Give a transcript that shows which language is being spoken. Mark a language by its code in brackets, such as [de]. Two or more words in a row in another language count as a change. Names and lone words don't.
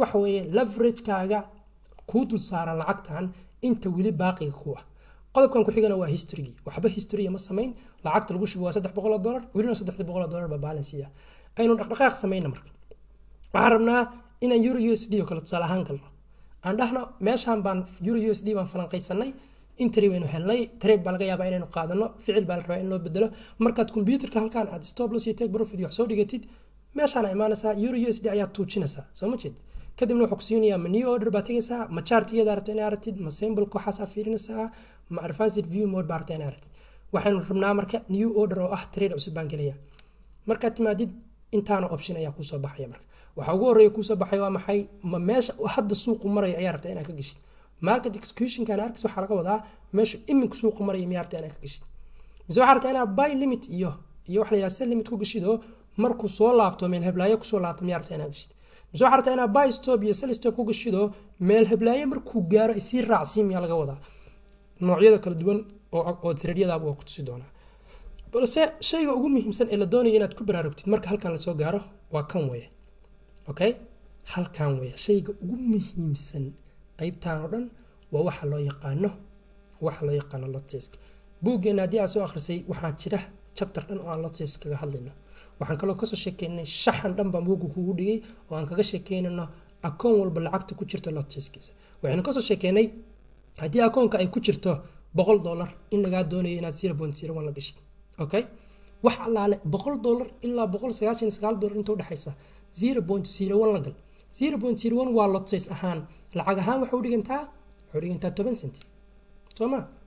[so] waxa weeye leverage-kaaga ku dul saaran lacagtan inta wili baaqiga ku ah qodobkan ku xigana waa history waxba history ma sameyn lacagta lagu shubo waa $300 wilina $300 ba balance ah aynu dhaqdhaqaaq sameeyna marka waxaan rabnaa inaan [en] euro USD [so] oo kale tusaale ahaan galno aan dhahno meeshaan baan [en] euro USD [so] baan falanqaysanay entry baynu helnay trade baa laga yaabaa inaynu qaadano ficil baa la rabaa in loo bedelo markaad computerka halkaan aad [en] stop loss [so] iyo [en] take profit [so] wax soo dhigatid meeshaan ay imaanaysaa [en] euro USD [so] ayaa tuujinaysaa soo ma jeed kadibna wuxuu ku siinayaa ma [en] new order [so] baa tagaysaa ma chartiyada rabta inaad aragtid ma symbol waxaas aad fiirinaysaa ma [en] advanced view mode [so] baa rabta inaad aragtid waxaynu rabnaa marka [en] new order [so] oo ah trade cusub baan gelaya markaad timaadid intaana option ayaa kuu soo baxaya marka waxa ugu horeeya kuu soo baxay waa maxay ma meesha hadda suuqu maraya ayaa rabta inaad ka geshid [en] market execution [so] kan arks waxa laga wadaa meesha iminku suuqu maraya miyaa rabta inaad ka geshid mise waxa rabta inaad [en] buy limit [so] iyo wax la yiraahdo [en] sell limit [so] ku geshido markuu soo laabto meel heblaayo ku soo laabto miyaa rabta inaad geshid mise waxa rabta inaad [en] buy stop [so] iyo [en] sell stop [so] ku geshido meel heblaayo markuu gaaro isii raacsiin miyaa laga wadaa noocyada kala duwan oo trade-yada waa ku tusi doonaa balse shayga ugu muhiimsan ee la doonayo inaad ku baraarugtid marka halkan la soo gaaro waa kan weeye okay halkan weeye shayga ugu muhiimsan qaybtan oo dhan waa waxa loo yaqaano [en] lot test [so] buuggeena haddii aad soo akhrisay waxaa jira chapter dhan oo aan [en] lot test [so] kaga hadlayno waxaan kaloo kasoo sheekeynay shaxan dhan baan buugga kugu dhigay oo aan kaga sheekeynayno akoon walba lacagta ku jirta lot testkiisa waxaynu kasoo sheekeynay haddii akoonka ay ku jirto $100 in lagaa doonayo inaad 0.01 la gashid okay wax allaale $100 ilaa $199 inta u dhaxaysa 0.01 la gal 0.01 waa [en] lot size [so] ahaan lacag ahaan waxa u dhigantaa 10 cent soma